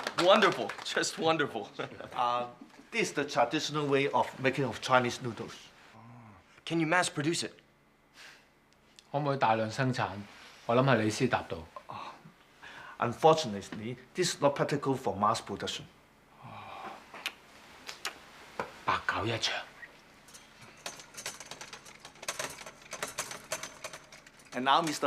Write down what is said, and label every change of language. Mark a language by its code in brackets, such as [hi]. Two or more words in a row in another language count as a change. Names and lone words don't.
[en] wonderful, just wonderful. This is the traditional way of making of Chinese noodles. Can you mass produce it? [yue] 可唔可以大量生產？我諗係你先答到。 [en] Unfortunately, this is not practical for mass production. [yue] 白搞一場。 [en] And now, Mr.